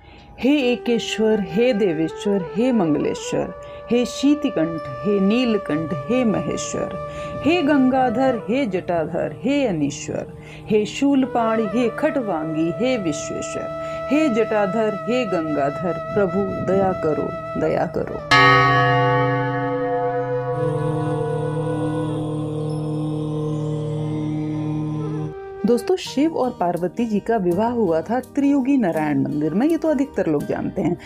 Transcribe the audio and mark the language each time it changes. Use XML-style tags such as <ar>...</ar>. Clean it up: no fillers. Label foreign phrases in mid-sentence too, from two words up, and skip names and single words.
<hi>हे एकेश्वर, हे देवेश्वर, हे मंगलेश्वर, हे शीतिकंठ, हे नीलकंठ, हे महेश्वर, हे गंगाधर, हे जटाधर, हे अनीश्वर, हे शूलपाणि, हे खटवांगी, हे विश्वेश्वर, हे जटाधर, हे गंगाधर, प्रभु दया करो, दया करो। दोस्तों, शिव और पार्वती जी का विवाह हुआ था त्रियुगी नारायण मंदिर में, ये तो अधिकतर लोग जानते हैं।</hi>